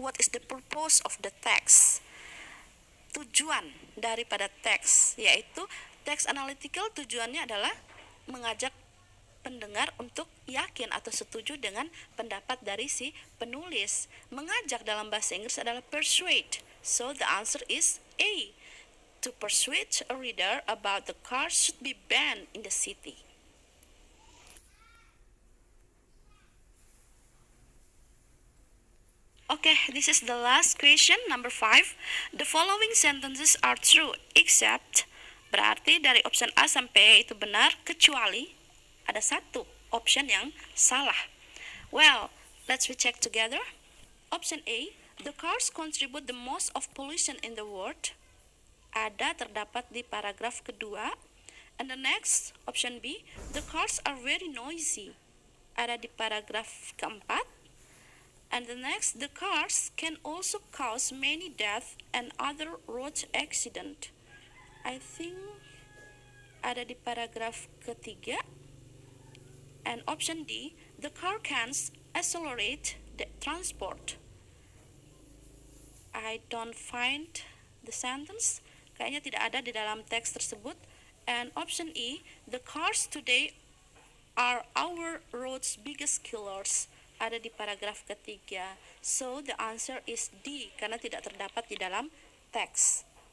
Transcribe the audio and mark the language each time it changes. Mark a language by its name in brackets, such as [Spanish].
[English] What is the purpose of the text? [Indonesian] Tujuan daripada teks, yaitu teks analytical tujuannya adalah mengajak pendengar untuk yakin atau setuju dengan pendapat dari si penulis. Mengajak dalam bahasa Inggris adalah persuade. [English] So the answer is A. To persuade a reader about the cars should be banned in the city. Okay, this is the last question, number 5. [Indonesian] The following sentences are true, except, berarti dari option A sampai E itu benar, kecuali ada satu option yang salah. [English] Well, let's recheck together. Option A, the cars contribute the most of pollution in the world. [Indonesian] Ada terdapat di paragraf kedua. [English] And the next, option B, the cars are very noisy. [Indonesian] Ada di paragraf keempat. [English] And the next, the cars can also cause many deaths and other road accident. I think [Indonesian] ada di paragraf ketiga. [English] And option D, the car can accelerate the transport. I don't find the sentence. [Indonesian] Kayaknya tidak ada di dalam teks tersebut. [English] And option E, the cars today are our road's biggest killers. [Indonesian] Ada di paragraf ketiga. [English] So the answer is D, [Indonesian] karena tidak terdapat di dalam teks.